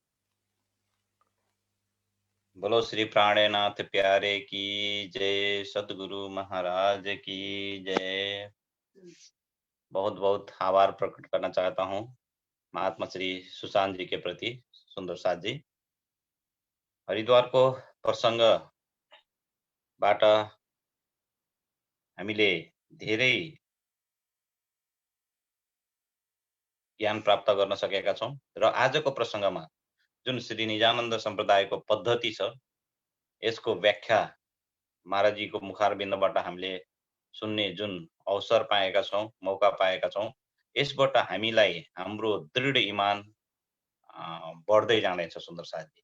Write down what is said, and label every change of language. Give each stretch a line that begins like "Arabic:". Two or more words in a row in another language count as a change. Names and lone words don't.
Hindi: बोलो श्री प्राणनाथ प्यारे की जय, सदगुरु महाराज की जय। बहुत बहुत आभार प्रकट करना चाहता हूँ महात्मा श्री सुशांत जी के प्रति, सुंदर साथ जी।
Nepali: हरिद्वारको प्रसङ्गबाट हामीले धेरै ज्ञान प्राप्त गर्न सकेका छौं, र आजको प्रसङ्गमा जुन श्री निजानन्द सम्प्रदायको पद्धति छ, यसको व्याख्या महाराजजीको मुखारबिन्दबाट हामीले सुन्ने जुन अवसर पाएका छौं, मौका पाएका छौं, यसबाट हामीलाई हाम्रो दृढ इमान बढ्दै जाँदैछ सुन्दर साथी।